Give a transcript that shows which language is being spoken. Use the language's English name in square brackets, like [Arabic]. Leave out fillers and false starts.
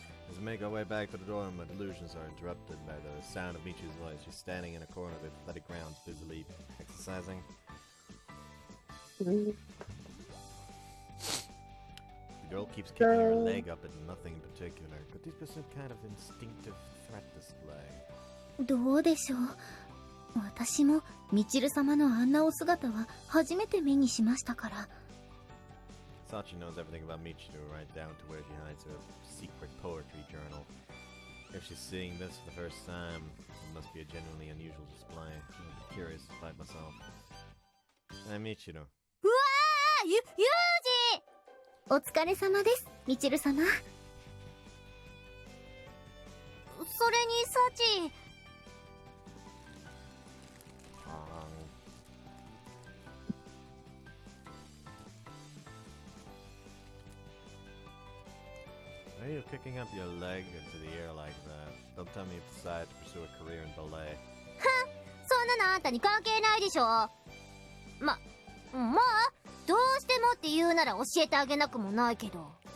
[English] As we make our way back to the dorm, my delusions are interrupted by the sound of Michi's voice. She's standing in a corner of the athletic grounds, busily exercising. The girl keeps kicking her leg up at nothing in particular. Could this be some kind of instinctive threat display? [Japanese] どうでしょう。私もミチル様のあんなお姿は初めて目にしましたから。 [English] Sachi knows everything about Michiru, right down to where she hides her secret poetry journal. If she's seeing this for the first time, it must be a genuinely unusual display. I'm curious to find myself. I'm Michiru. [Japanese] うわー、ユージ！お疲れ様です、ミチル様。それにサチ。 [English] Why are you kicking up your leg into the air like that? Don't tell me you've decided to pursue a career in ballet. [Japanese] そんなのあんたに関係ないでしょ。まあどうしてもって言うなら教えてあげなくもないけど。